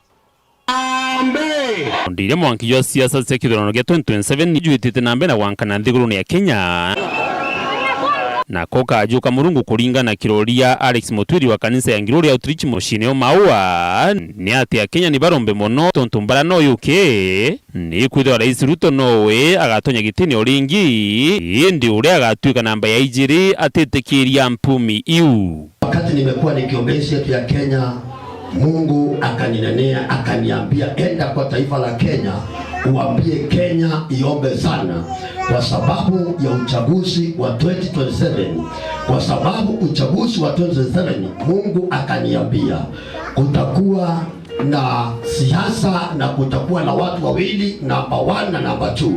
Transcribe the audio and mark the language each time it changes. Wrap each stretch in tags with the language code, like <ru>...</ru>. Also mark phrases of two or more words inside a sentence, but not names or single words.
<mer>Ndire mwanki yo siasa cia kithurano gia 2027 nijuitite nambe na wankana nthigurune ya Kenya na koka ajuka Murungu kuringana kiroria Alex Mutiri wa kanisa ya Ngirori Outreach mushine o maua ni ati ya Kenya ni barombe mono tontumbara no yuke ni kwithwa Rais Ruto nowe agatonya gitini oringi indi uria agatuika namba ya ijiri atitekiria mpumi iu.</mer> <sw>Wakati nimekuwa nikiombea yetu ya Kenya, Mungu akaninenea akaniambia enda kwa taifa la Kenya uambie Kenya iombe sana kwa sababu ya uchaguzi wa 2027. Kwa sababu uchaguzi wa 2027 Mungu akaniambia kutakuwa na siasa na kutakuwa na watu wawili, number 1 na number 2.</sw>